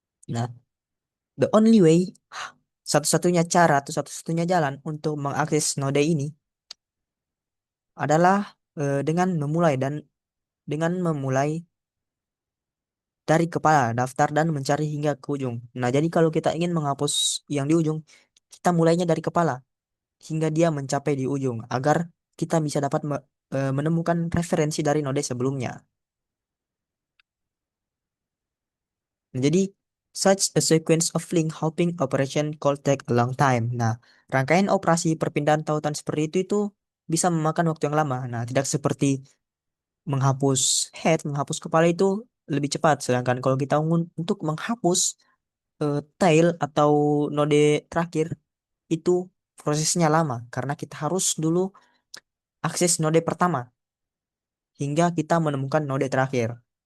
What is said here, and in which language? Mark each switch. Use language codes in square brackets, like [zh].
[id] Nah, [en] the only way, [id] satu-satunya cara atau satu-satunya jalan untuk mengakses node ini adalah dengan memulai dari kepala daftar dan mencari hingga ke ujung. Nah, jadi kalau kita ingin menghapus yang di ujung, kita mulainya dari kepala hingga dia mencapai di ujung agar kita bisa dapat menemukan referensi dari node sebelumnya. Nah, jadi [en] such a sequence of link hopping operation could take a long time. [id] Nah, rangkaian operasi perpindahan tautan seperti itu bisa memakan waktu yang lama. Nah, tidak seperti menghapus kepala itu lebih cepat. Sedangkan kalau kita untuk menghapus tail atau node terakhir itu prosesnya lama karena kita harus dulu akses node pertama hingga kita menemukan node terakhir.